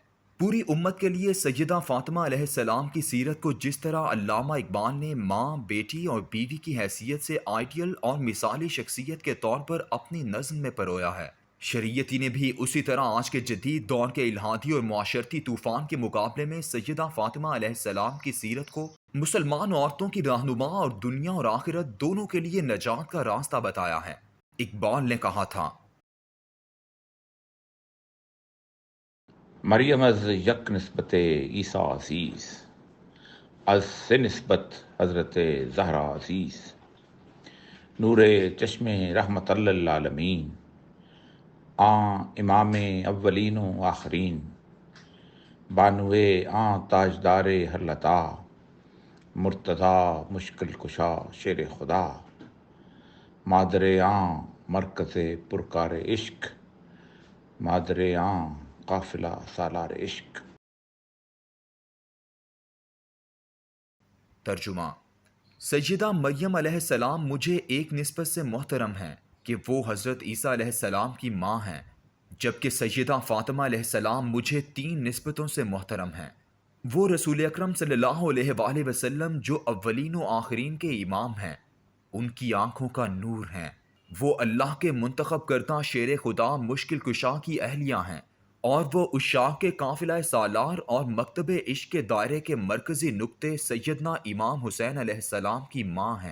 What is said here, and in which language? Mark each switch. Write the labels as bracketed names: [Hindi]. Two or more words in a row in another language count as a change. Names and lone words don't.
[Urdu] پوری امت کے لیے سیدہ فاطمہ علیہ السلام کی سیرت کو جس طرح علامہ اقبال نے ماں، بیٹی اور بیوی کی حیثیت سے آئیڈیل اور مثالی شخصیت کے طور پر اپنی نظم میں پرویا ہے، شریعتی نے بھی اسی طرح آج کے جدید دور کے الہادی اور معاشرتی طوفان کے مقابلے میں سیدہ فاطمہ علیہ السلام کی سیرت کو مسلمان عورتوں کی رہنما اور دنیا اور آخرت دونوں کے لیے نجات کا راستہ بتایا ہے۔ اقبال نے کہا تھا، [Persian] مریم از یک نسبت عیسیٰ عزیز، از سے نسبت حضرت زہرا عزیز، نور چشم رحمت للعالمین، آن امام اولین و آخرین، بانوے آن تاجدار ہر لتا، مرتضی مشکل کشا شیر خدا، مادر آن مرکز پرکار عشق، مادر آن قافلہ سالار عشق۔ [Urdu] ترجمہ: سیدہ مریم علیہ السلام مجھے ایک نسبت سے محترم ہیں کہ وہ حضرت عیسیٰ علیہ السلام کی ماں ہیں، جبکہ سیدہ فاطمہ علیہ السلام مجھے 3 نسبتوں سے محترم ہیں۔ وہ رسول اکرم صلی اللہ علیہ وآلہ وسلم جو اولین و آخرین کے امام ہیں، ان کی آنکھوں کا نور ہیں۔ وہ اللہ کے منتخب کردہ شیر خدا مشکل کشا کی اہلیہ ہیں، اور وہ عشاق کے قافلہ سالار اور مکتب عشق کے دائرے کے مرکزی نقطے سیدنا امام حسین علیہ السلام کی ماں ہیں۔